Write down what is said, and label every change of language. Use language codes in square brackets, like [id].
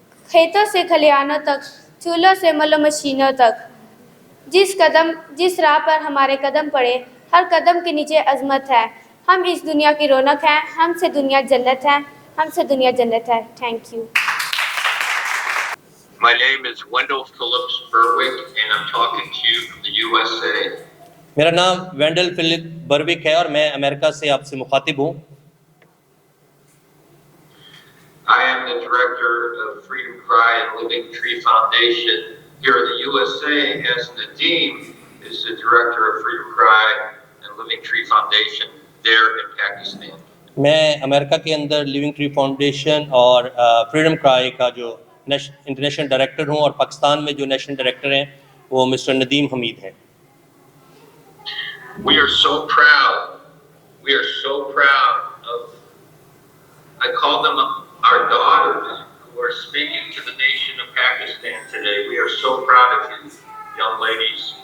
[ur] کھیتوں سے کھلیانوں تک، چولہوں سے ملو مشینوں تک، جس راہ پر ہمارے قدم پڑے ہر قدم کے نیچے عظمت ہے. ہم اس دنیا کی رونق ہیں، ہم سے دنیا جنت ہے، ہم سے دنیا جنت ہے. [en] Thank you. My name is Wendell Phillips Berwick and I'm talking to you from the USA. [ur] میرا نام وینڈل فلپ بروک ہے اور میں امریکہ سے آپ سے مخاطب ہوں. [en] I am the director of Freedom Cry and Living Tree Foundation here in the USA, as Nadeem is the director of Freedom Cry and Living Tree Foundation there in Pakistan. [ur] میں امریکہ کے اندر لیونگ ٹری فاؤنڈیشن اور freedom کرائی کا جو international director ہوں، اور پاکستان میں جو نیشنل ڈائریکٹر ہیں وہ مسٹر ندیم حمید ہیں. [en] We are so proud. We are so proud of, I call them our daughters who are speaking to the nation of Pakistan today. We are so proud of you, young ladies.